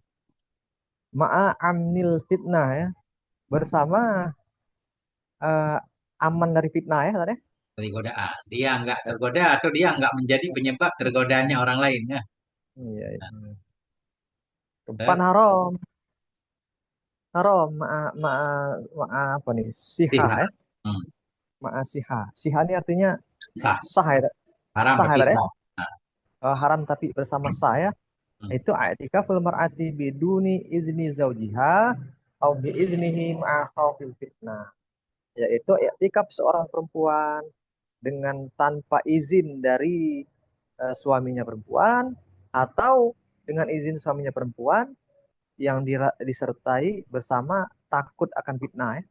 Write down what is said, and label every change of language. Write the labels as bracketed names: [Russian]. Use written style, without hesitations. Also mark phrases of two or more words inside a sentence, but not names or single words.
[Arabic] مع أمن الفتنة [Indonesian] ya, bersama eh, aman dari fitnah ya tadi. dari godaan. Dia nggak tergoda atau dia nggak menjadi penyebab tergodanya orang lain. Ya. Iya, Nah, iya. Keempat terus haram, haram [Arabic] مع مع مع [Indonesian] apa nih? Siha pihak. ya, Hmm, [Arabic] مع صحة. [Indonesian] Siha ini artinya sah. sah ya, Haram sah ya tapi tadi. sah. Nah, Haram tapi bersama sah ya. hmm, [Arabic] إيتو اعتكاف المرأة بدون إذن زوجها أو بإذنه مع خوف الفتنة. [Indonesian] Yaitu i'tikaf seorang perempuan dengan tanpa izin dari suaminya perempuan atau dengan izin suaminya perempuan yang disertai bersama takut akan fitnah ya.